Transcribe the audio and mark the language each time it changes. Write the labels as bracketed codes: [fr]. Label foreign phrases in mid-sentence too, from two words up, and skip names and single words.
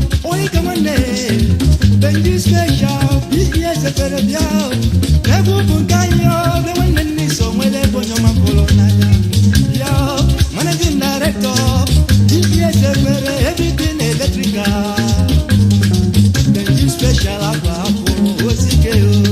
[ig] Onye ka nwanne, Benji Special, B E S efere bịa o. Egwu bụ nke anyị o, be nwanne nne so nwere ebe onye ọma pụrụ n'anya. Bịa o, [en] Managing Director, [ig] B E S efere, [en] everything electrical. [ig] Benji Special akwa akwa osike o.